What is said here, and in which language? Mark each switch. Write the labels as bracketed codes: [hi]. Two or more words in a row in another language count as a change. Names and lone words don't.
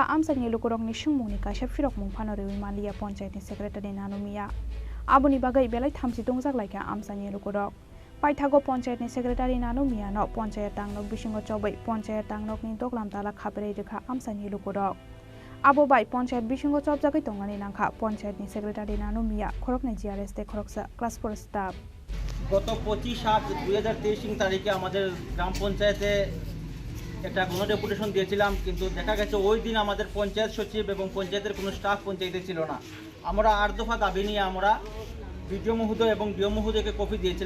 [trp] आमसानि लुकुरकनि सुंमुंनि काइसा फिरक मुंफानो रेविमालिया पंचायतनि सेक्रेटारि नानु मिया आबुनि बागै बेलाय 32 जागलायका आमसानि लुकुरक पाइथागो पंचायतनि सेक्रेटारि नानु मियानो पंचायत टांगनक बिसिंगो चबै पंचायत टांगनकनि दगलाम दाला खाब्रै रेखा आमसानि लुकुरक आबो बाय पंचायत बिसिंगो चबजागै तंगानि नाखा पंचायतनि सेक्रेटारि नानु मिया खरकनि जिआरएस ते खरकसा [en] class 4 staff [bn] গত 25/7/2023 তারিখে আমাদের গ্রাম পঞ্চায়েতে একটা গণডেপুটেশন দিয়েছিলাম, কিন্তু দেখা গেছে ওই দিন আমাদের পঞ্চায়েত সচিব এবং পঞ্চায়েতের কোনো স্টাফ পঞ্চায়েতে ছিল না। আমরা 8 দফা দাবি নিয়ে আমরা বিডিও মহোদয় এবং ডিও মহোদয়কে কপি দিয়েছিলাম।